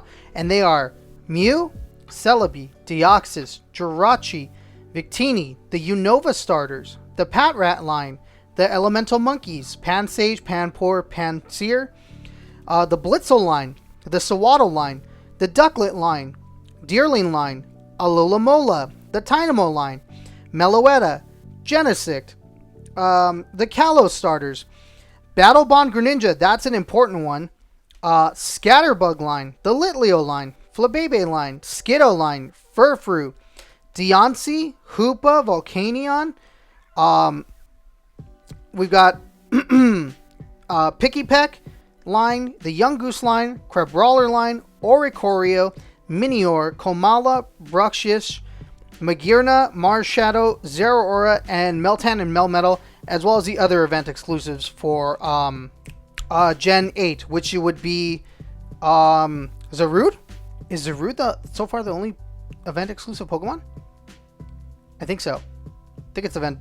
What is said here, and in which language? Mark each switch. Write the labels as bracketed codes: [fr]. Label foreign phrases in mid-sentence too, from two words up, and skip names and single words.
[en] And they are Mew, Celebi, Deoxys, Jirachi, Victini, the Unova starters, the Patrat line, the Elemental Monkeys, Pansage, Panpour, Panseer, the Blitzel line, the Sewaddle line, the Ducklet line, Deerling line, Alola, the Tynamo line, Meloetta, Genesect, the Kalos starters, Battle Bond Greninja, that's an important one, Scatterbug line, the Litleo line, Flabebe line, Skiddo line, Furfrou, Deoncé, Hoopa, Volcanion, we've got Pikipek line, the Young Goose line, Crabrawler line, Oricorio, Minior, Komala, Bruxish, Magearna, Marshadow, Zeraora, and Meltan and Melmetal, as well as the other event exclusives for Gen 8, which would be Zarude? Is Zarude so far the only event exclusive Pokemon? I think so. I think it's event.